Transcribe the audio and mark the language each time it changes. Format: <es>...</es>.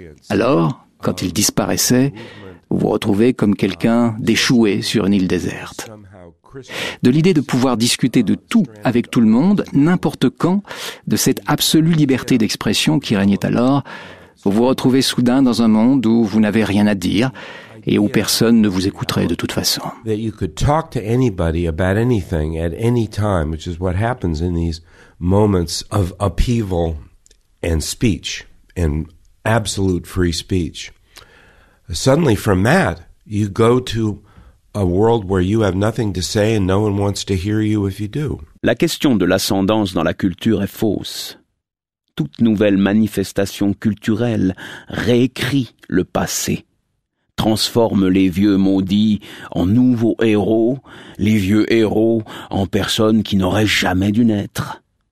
<fr>Alors, quand ils disparaissaient, vous vous retrouvez comme quelqu'un d'échoué sur une île déserte. De l'idée de pouvoir discuter de tout avec tout le monde, n'importe quand, de cette absolue liberté d'expression qui régnait alors, vous vous retrouvez soudain dans un monde où vous n'avez rien à dire, et où personne ne vous écouterait de toute façon.</fr> <en>That you could talk to anybody about anything at any time, which is what happens in these moments of upheaval and speech, and absolute free speech. Suddenly from that, you go to a world where you have nothing to say and no one wants to hear you if you do.</en> <fr>La question de l'ascendance dans la culture est fausse. Toute nouvelle manifestation culturelle réécrit le passé, transforme les vieux maudits en nouveaux héros, les vieux héros en personnes qui n'auraient jamais dû naître.</fr>